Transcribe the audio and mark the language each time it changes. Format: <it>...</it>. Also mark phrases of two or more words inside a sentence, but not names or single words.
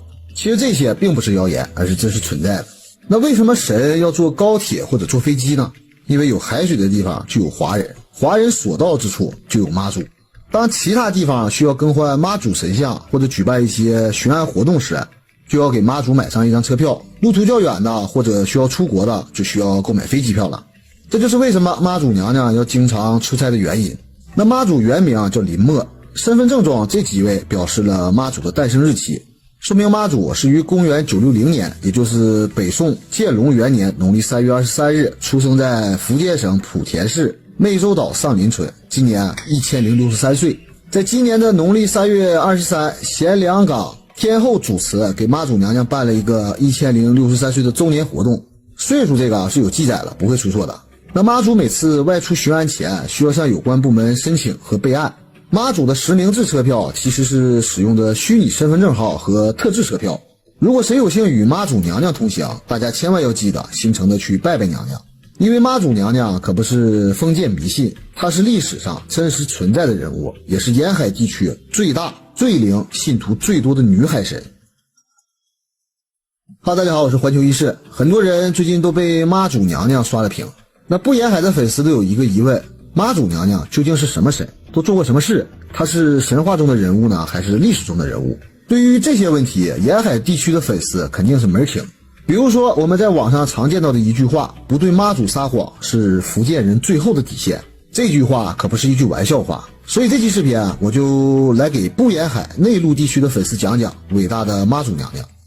<zh>其實這些並不是謠言，而是真實存在的。那為什麼神要坐高鐵或者坐飛機呢？因為有海水的地方就有华人，华人所到之處就有媽祖。當其他地方需要更換媽祖神像或者舉辦一些巡安活動時，就要給媽祖買上一張車票，路途较遠的或者需要出國的就需要购买飞机票了。這就是為什麼媽祖娘娘要經常出差的原因。那媽祖原名叫林默，身份證中這幾位表示了媽祖的誕生日期，說明媽祖是於公元960年，也就是北宋建隆元年农曆3月23日出生在福建省莆田市湄洲島上林村，今年1063岁。在今年的農曆3月23，贤良港天后主持給媽祖娘娘辦了一個1063歲的周年活動，歲數這個是有記載了，不會出錯的。那媽祖每次外出巡安前需要向有關部門申請和備案。媽祖的實名制車票其實是使用的虛擬身份證號和特制车票。如果誰有幸與媽祖娘娘同行，大家千萬要記得心誠的去拜拜娘娘，因為媽祖娘娘可不是封建迷信，她是歷史上真實存在的人物，也是沿海地區最大最灵信徒最多的女海神。哈，大家好，我是环球医师。很多人最近都被媽祖娘娘刷了屏，那不沿海的粉絲都有一个疑問，媽祖娘娘究竟是什麼神，都做過什麼事？她是神話中的人物呢，還是歷史中的人物？對於這些問題，沿海地區的粉絲肯定是門兒清。比如說我們在網上常見到的一句話，不對媽祖撒謊是福建人最後的底線。這句話可不是一句玩笑話，所以這期視頻我就來給不沿海內陸地區的粉絲講講偉大的媽祖娘娘。</zh>